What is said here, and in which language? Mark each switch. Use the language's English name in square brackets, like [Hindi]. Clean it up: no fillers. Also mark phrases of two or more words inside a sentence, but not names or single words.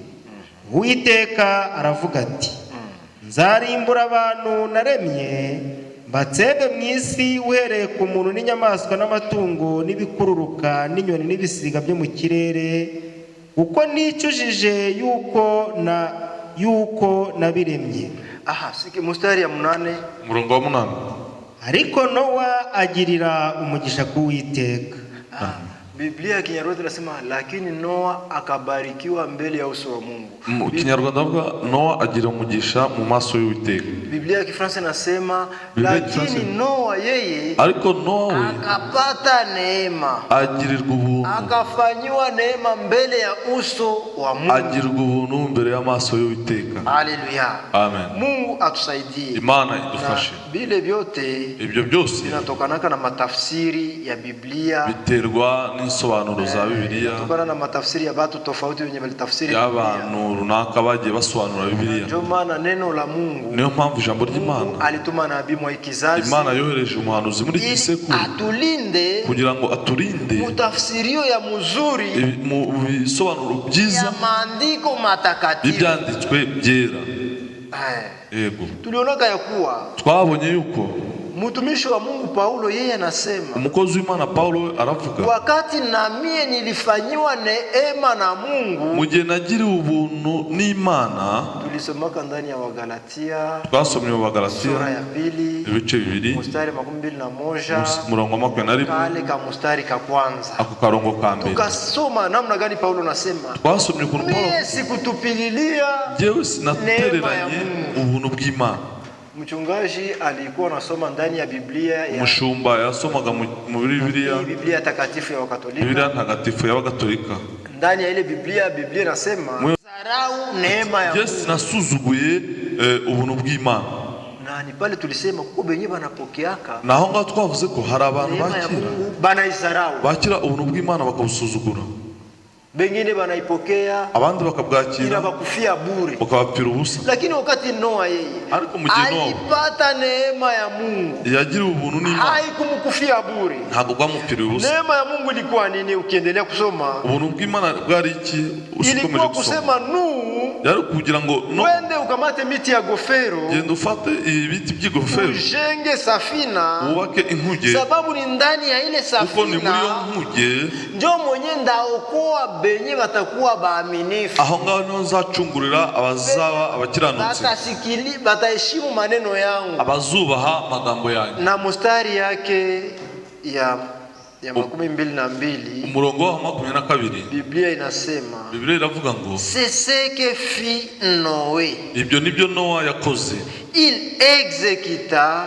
[Kinyarwanda] Uwiteka aravuga ati, nzarimbura abantu naremye, mbatsembe mu isi, uhereye ku muntu n'inyamaswa n'amatungo n'ibikururuka n'inyoni n'ibisiga byo mu kirere, kuko nicujije yuko nabiremye. [Swahili] Aha, siki mstari ya 8. [Kinyarwanda] Umurongo wa 8. Ariko Nowa agirira umugisha ku Uwiteka. [Swahili] Biblia ya Kinyarwanda inasema lakini Noa akabarikiwa mbele ya uso wa Mungu. [Kinyarwanda] Mu Kinyarwanda avuga Nowa agira umugisha mu maso y'Uwiteka. [Swahili] Biblia ya Kifaransa inasema lakini Noa yeye [Kinyarwanda] ariko Nowa [Swahili] akapata neema, [Kinyarwanda] agirirwa ubuntu, [Swahili] akafanywa neema mbele ya uso wa Mungu, [Kinyarwanda] agirirwa ubuntu mbere y'amaso y'Uwiteka. Haleluya. Amen. [Swahili] Mungu atusaidie. [Kinyarwanda] Imana idufashe. [Swahili] Bile vyote [Kinyarwanda] Ibyo byose [Swahili] inatokanaka na matafsiri ya Biblia, [Kinyarwanda] biterwa n'insobanuro za Bibiliya, [Swahili] inatokana na matafsiri ya watu tofauti wenye balitafsiri [Kinyarwanda] y'abantu runaka bagiye basobanura Bibiliya. [Swahili] Ndio maana neno la Mungu, [Kinyarwanda] Niyo mpamvu ijambo ry'Imana, [Swahili] alituma nabii mwa kizazi, [Kinyarwanda] Imana yohereje umuhanuzi muri iki sekuru [Swahili] atulinde [Kinyarwanda] kugira ngo aturinde [Swahili] mutafsirio ya muzuri [Kinyarwanda] mu bisobanuro byiza [Swahili] ya maandiko matakatifu [Kinyarwanda] ibyanditswe byera. Yego, [Swahili] tulionaka ya kuwa [Kinyarwanda] twabonye yuko [Swahili] Mtumishi wa Mungu Paulo yeye anasema, [Kinyarwanda] umukozi w'Imana Paulo aravuga, [Swahili] wakati na mie nilifanyiwa neema na Mungu, [Kinyarwanda] mu gihe nagiriwe ubuntu n'Imana. [Swahili] Tulisomaka ndani ya Wagalatia, [Kinyarwanda] twasomye mu Bagalatia [Swahili] sura ya 2 [Kinyarwanda] ibice 2 [Swahili] mstari 21 [Kinyarwanda] murongo wa 21 [Swahili] kale ka mstari ka kwanza, [Kinyarwanda] ako karongo ka mbere. [Swahili] Tukasoma namna gani Paulo anasema, [Kinyarwanda] twasomye ku Paulo, [Swahili] mie sikutupililia [Kinyarwanda] jewe sinatereranye ubuntu bw'Imana. [Swahili] Mchungaji alikuwa anasoma ndani ya Biblia ya [Kinyarwanda] Mushumba yasomaga mu [Swahili] Biblia takatifu ya Wakatolika. [Kinyarwanda] Biblia ntagatifu ya Wakatolika. [Swahili] Ndani ya ile Biblia inasema zarau neema ya Mungu. Yes, [Kinyarwanda] nasuzuguye ubuntu bw'Imana. [Swahili] Na ni pale tulisema kuko benye banapokeaka. [Kinyarwanda] Naho ngaho twavuze ko hari abantu [Swahili] banayizarau. [Kinyarwanda] Bakira ubuntu bw'Imana bakabusuzugura. [Swahili] Bengine banaipokea, [Kinyarwanda] abandi bakabwakira [Swahili] bakufia bure, [Kinyarwanda] bakabapira ubusa. [Swahili] Lakini wakati Noa yeye alipata neema ya Mungu, [Kinyarwanda] yagira ubuntu n'Imana, [Swahili] haikumkufia bure, [Kinyarwanda] ntabwo bwamupira ubusa. [Swahili] Neema ya Mungu ilikuwa nini? Ukiendelea kusoma, [Kinyarwanda] ubuntu bw'Imana bwari iki? [Swahili] Ilikuwa kusema [Kinyarwanda] yari kugira ngo [Swahili] wende ukamate miti ya gofero, [Kinyarwanda] genda ufate ibiti by'igofero, [Swahili] ujenge safina, [Kinyarwanda] ubake inkuge, [Swahili] sababu ni ndani ya ile safina, [Kinyarwanda] kuko ni muri yo nkuge [Swahili] ndio mwenye ndaokoa benye batakuwa baaminifu. [Kinyarwanda] Aho ngaho niho nzacungurira abazaba abakiranutsi, [Swahili] bataheshimu maneno yangu, [Kinyarwanda] abazubaha magambo yanyu. [Swahili] Na mstari yake ya 22 [Kinyarwanda] umurongo wa 22 [Swahili] Biblia inasema, [Kinyarwanda] Biblia iravuga ngo [French] c'est ce que fit Noé, [Kinyarwanda] ibyo nibyo Noa yakoze, [French] il exécuta